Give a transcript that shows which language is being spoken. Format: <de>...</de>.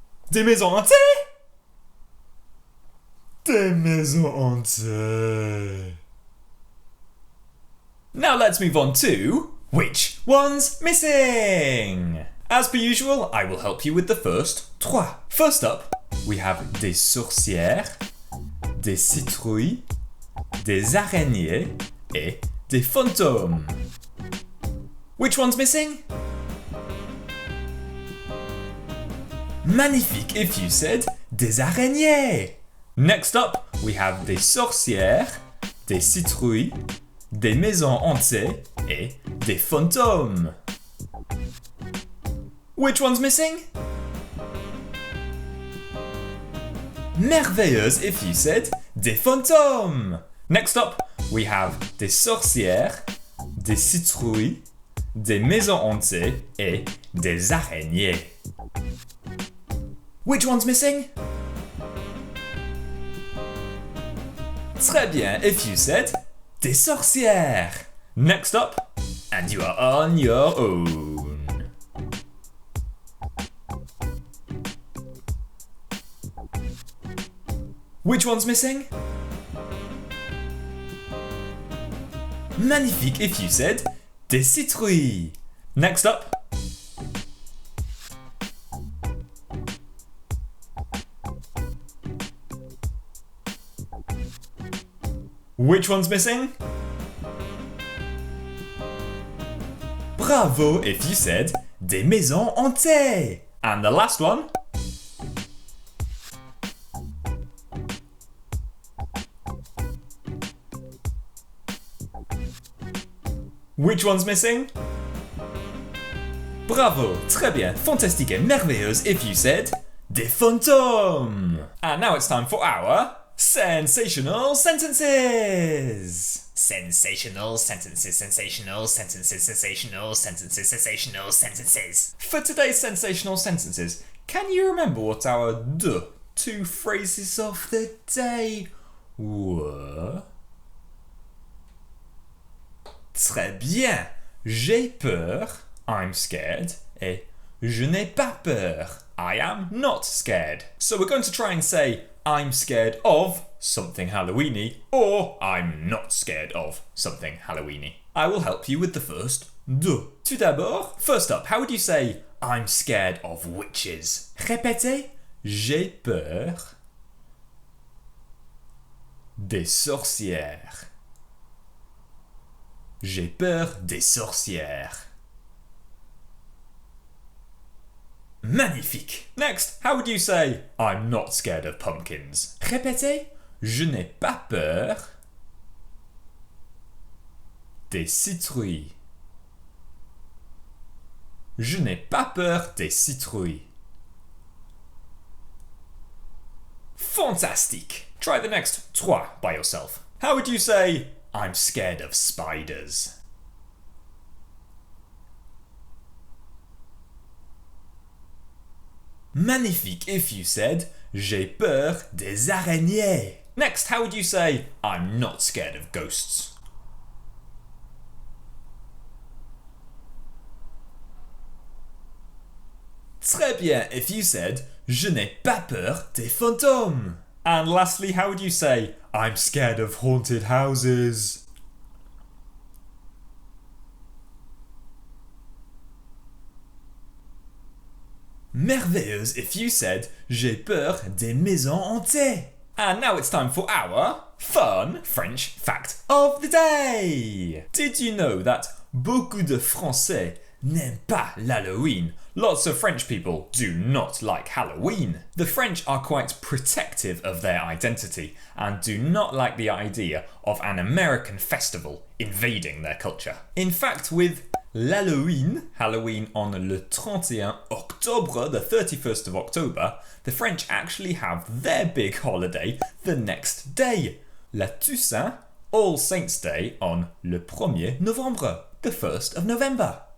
<fr>Des maisons hantées. Des maisons hantées.</fr> <en>Now let's move on to which one's missing? As per usual, I will help you with the first 3. First up, we have</en> <fr>des sorcières, des citrouilles, des araignées et des fantômes.</fr> <en>Which one's missing?</en> <fr>Magnifique</fr> <en>if you said</en> <fr>des araignées.</fr> <en>Next up, we have</en> <fr>des sorcières, des citrouilles, des maisons hantées et des fantômes.</fr> <en>Which one's missing? Merveilleuse if you said</en> <fr>des fantômes.</fr> <en>Next up, we have</en> <fr>des sorcières, des citrouilles, des maisons hantées et des araignées.</fr> <en>Which one's missing?</en> <fr>Très bien</fr> <en>if you said</en> <fr>des sorcières.</fr> <en>Next up, and you are on your own. Which one's missing?</en> <fr>Magnifique</fr> <en>if you said</en> <fr>des citrouilles.</fr> <en>Next up. Which one's missing? Bravo if you said</en> <fr>des maisons hantées.</fr> <en>And the last one. Which one's missing?</en> <fr>Bravo, très bien, fantastique et merveilleuse</fr> <en>if you said</en> <fr>des fantômes.</fr> <en>And now it's time for our sensational sentences. Sensational sentences, sensational sentences, sensational sentences, sensational sentences. For today's sensational sentences, can you remember what our two phrases of the day were?</en> <fr>Très bien. J'ai peur,</fr> <en>I'm scared,</en> <fr>et je n'ai pas peur,</fr> <en>I am not scared. So we're going to try and say I'm scared of something Halloweeny or I'm not scared of something Halloweeny. I will help you with the first deux.</en> <fr>Tout d'abord,</fr> <en>first up, how would you say I'm scared of witches?</en> <fr>Répétez, j'ai peur des sorcières. J'ai peur des sorcières. Magnifique.</fr> <en>Next, how would you say I'm not scared of pumpkins?</en> <fr>Répétez, je n'ai pas peur des citrouilles. Je n'ai pas peur des citrouilles. Fantastique.</fr> <en>Try the next trois by yourself. How would you say, I'm scared of spiders?</en> <fr>Magnifique</fr> <en>if you said,</en> <fr>j'ai peur des araignées.</fr> <en>Next, how would you say, I'm not scared of ghosts?</en> <fr>Très bien</fr> <en>if you said,</en> <fr>je n'ai pas peur des fantômes.</fr> <en>And lastly, how would you say, I'm scared of haunted houses?</en> <fr>Merveilleuse</fr> <en>if you said,</en> <fr>j'ai peur des maisons hantées.</fr> <en>And now it's time for our fun French fact of the day. Did you know that</en> <fr>beaucoup de Français n'aiment pas l'Halloween?</fr> <en>Lots of French people do not like Halloween. The French are quite protective of their identity and do not like the idea of an American festival invading their culture. In fact, with l'Halloween, Halloween on</en> <fr>le 31 Octobre,</fr> <en>the 31st of October, the French actually have their big holiday the next day,</en> <fr>la Toussaint,</fr> <en>All Saints' Day on</en> <fr>le 1er Novembre,</fr> <en>the 1st of November.</en>